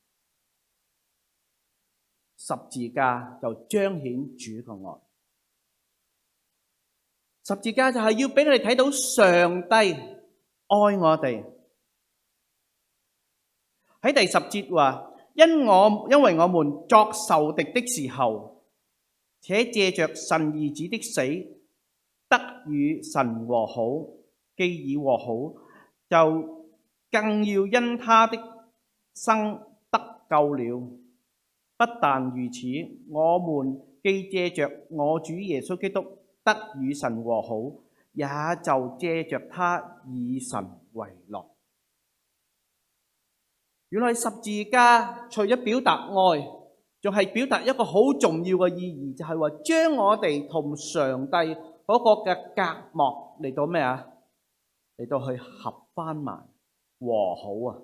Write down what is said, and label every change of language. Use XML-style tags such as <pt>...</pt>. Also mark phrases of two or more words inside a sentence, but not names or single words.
<yue>十字架就彰顯主嘅愛。十字架就係要俾我哋睇到上帝愛我哋。喺第10節話，因為我們作仇敵的時候，且借着神兒子的死，得與神和好，既已和好，就更要因他的生得救了。不但如此，我們既借着我主耶穌基督得與神和好，也就借着他以神為樂。原來十字架除咗表達愛，仲係表達一個好重要嘅意義，就係話將我哋同上帝嗰個嘅隔膜嚟到咩啊？嚟到去合翻埋和好啊！</yue>